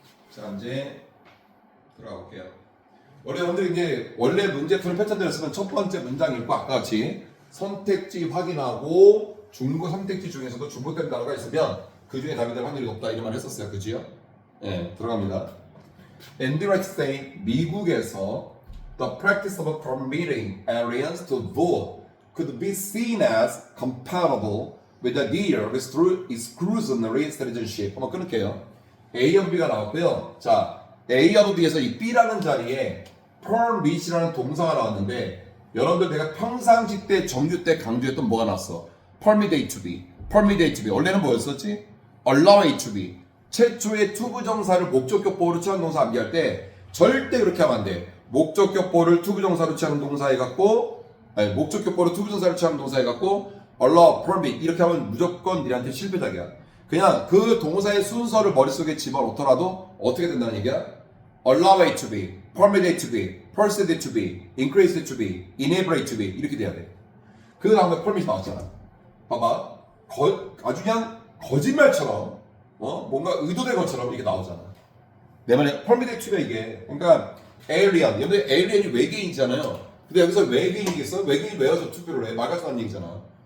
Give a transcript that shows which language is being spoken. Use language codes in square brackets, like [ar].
[ko] 자, 이제 들어가 볼게요. 여러분들 이제 원래 문제 푸는 패턴들을 첫 번째 문장 읽고 아까 같이 선택지 확인하고 중고 선택지 중에서도 중복된 단어가 있으면 그 중에 답이 될 확률이 높다 이런 말 했었어요. 그지요? 네, 들어갑니다. [en] Indirect state, [ko] 미국에서 [en] the practice of permitting aliens to vote could be seen as compatible with the idea of exclusionary citizenship. [ko] 한번 끊을게요. A하고 B가 나왔고요. 자, A하고 B에서 이 B라는 자리에 permit이라는 동사가 나왔는데 여러분들 내가 평상시 때 정규 때 강조했던 뭐가 나왔어? [en] permit A to B, permit A to B. [ko] 원래는 뭐였었지? [en] allow A to B. [ko] 최초의 투부정사를 목적격보로 취한 동사 암기할 때 절대 그렇게 하면 안 돼. 목적격보를 투부정사로 취하는 동사에 갖고, 아니 목적격보를 투부정사로 취하는 동사에 갖고 allow, permit 이렇게 하면 무조건 니한테 실패작이야. 그냥 그 동사의 순서를 머릿속에 집어넣더라도 어떻게 된다는 얘기야? [en] allow A to B, permit A to B, persuade A to B, increase A to B, enable A to B [ko] 이렇게 돼야 돼. 그 다음에 permit 나왔잖아. 봐봐, 아주 그냥 거짓말처럼, 뭔가 의도된 것처럼 이게 나오잖아. 내 말에 permitted to가 이게, 그러니까 alien, 여러분 alien이 외계인이잖아요. 근데 여기서 외계인이겠어? 외계인이 왜 와서 투표를 해? 말 같지 않은 얘기잖아.